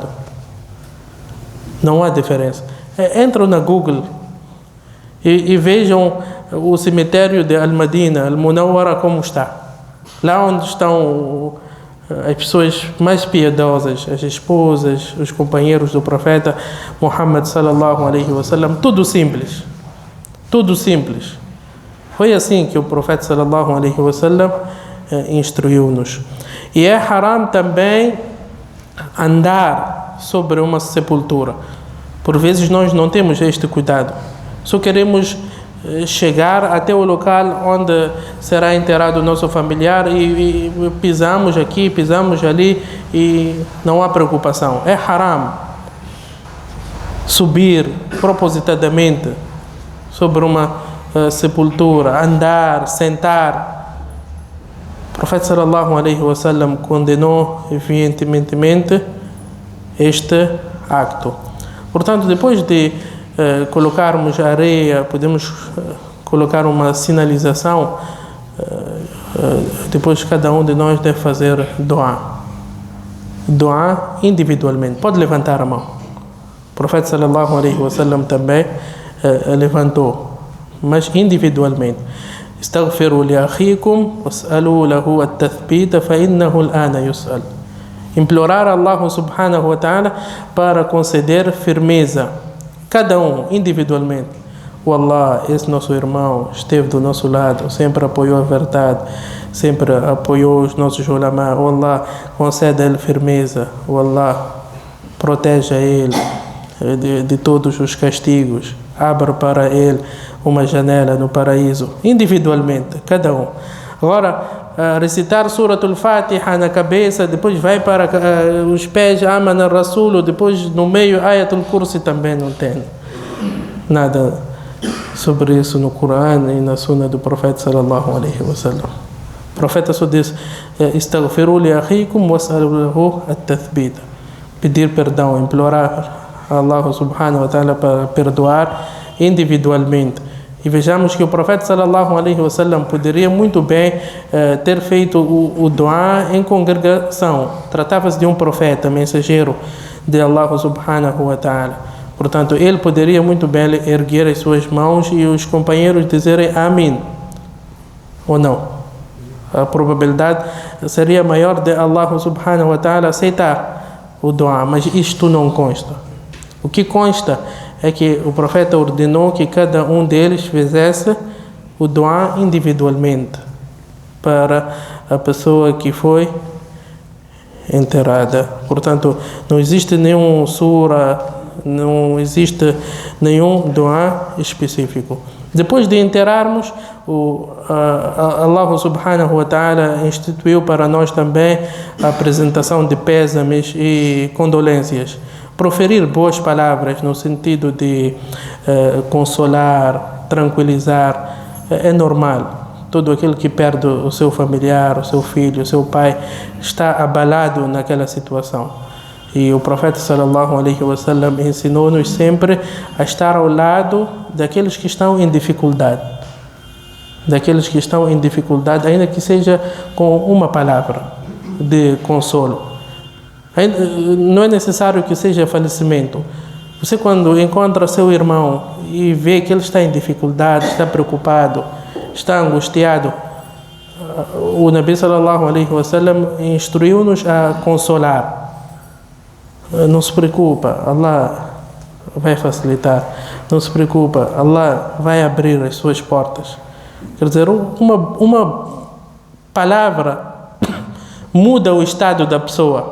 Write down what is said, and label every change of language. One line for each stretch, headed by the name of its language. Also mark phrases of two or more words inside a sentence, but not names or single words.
Portuguese: Não há diferença. Entram na Google e vejam o cemitério de Al-Madina, Al-Munawwara, como está. Lá onde estão as pessoas mais piedosas, as esposas, os companheiros do profeta Muhammad
Arabic: صلى الله عليه وسلم,
Portuguese: tudo simples. Foi assim que o profeta
Arabic: صلى الله عليه وسلم
Portuguese: instruiu-nos. E é haram também andar sobre uma sepultura. Por vezes nós não temos este cuidado. Só queremos chegar até o local onde será enterrado o nosso familiar e pisamos aqui, pisamos ali e não há preocupação. É haram subir propositadamente sobre uma sepultura, andar, sentar. O profeta
Arabic: صلى الله عليه وسلم
Portuguese: condenou veementemente este acto. Portanto, depois de colocarmos areia, podemos colocar uma sinalização, depois cada um de nós deve fazer dua individualmente, pode levantar a mão. O profeta
Arabic: صلى الله عليه وسلم
Portuguese: também levantou mas individualmente.
Arabic: استغفروا لأخيكم واسألوا له التثبيت فإنه الآن يسأل.
Portuguese: Implorar a Allah
Arabic: سبحانه وتعالى
Portuguese: para conceder firmeza, cada um individualmente. Wallah, esse nosso irmão esteve do nosso lado, sempre apoiou a verdade, sempre apoiou os nossos ulama. Wallah, concede a ele firmeza. Wallah, proteja ele de todos os castigos. Abra para ele uma janela no paraíso, individualmente, cada um. Agora, recitar Suratul Fatiha na cabeça, depois vai para os pés, Amana Rasul, depois no meio Ayatul Kursi também não tem nada sobre isso no Corão e na Sunna do Profeta
Arabic: صلى الله عليه وسلم.
Portuguese: O Profeta só diz:
Arabic: استغفروا لأخيكم واسألوا له التثبيت.
Portuguese: Pedir perdão, implorar a Allah
Arabic: سبحانه وتعالى
Portuguese: para perdoar individualmente. E vejamos que o Profeta
Arabic: صلى الله عليه وسلم
Portuguese: poderia muito bem ter feito o dua em congregação. Tratava-se de um profeta, mensageiro de Allah
Arabic: سبحانه وتعالى.
Portuguese: Portanto, ele poderia muito bem erguer as suas mãos e os companheiros dizerem Amém. Ou não? A probabilidade seria maior de Allah
Arabic: سبحانه وتعالى
Portuguese: aceitar o dua, mas isto não consta. O que consta é que o profeta ordenou que cada um deles fizesse o dua individualmente para a pessoa que foi enterrada. Portanto, não existe nenhum sura, não existe nenhum dua específico. Depois de enterrarmos, Allah
Arabic: سبحانه وتعالى
Portuguese: instituiu para nós também a apresentação de pésames e condolências. Proferir boas palavras no sentido de consolar, tranquilizar, é normal. Todo aquele que perde o seu familiar, o seu filho, o seu pai, está abalado naquela situação. E o Profeta
Arabic: صلى الله عليه وسلم
Portuguese: ensinou-nos sempre a estar ao lado daqueles que estão em dificuldade. Daqueles que estão em dificuldade, ainda que seja com uma palavra de consolo. Não é necessário que seja falecimento. Você, quando encontra seu irmão e vê que ele está em dificuldade, está preocupado, está angustiado, o Nabi
Arabic: صلى الله عليه وسلم
Portuguese: instruiu-nos a consolar. Não se preocupa, Allah vai facilitar. Não se preocupa, Allah vai abrir as suas portas. Quer dizer, uma palavra muda o estado da pessoa.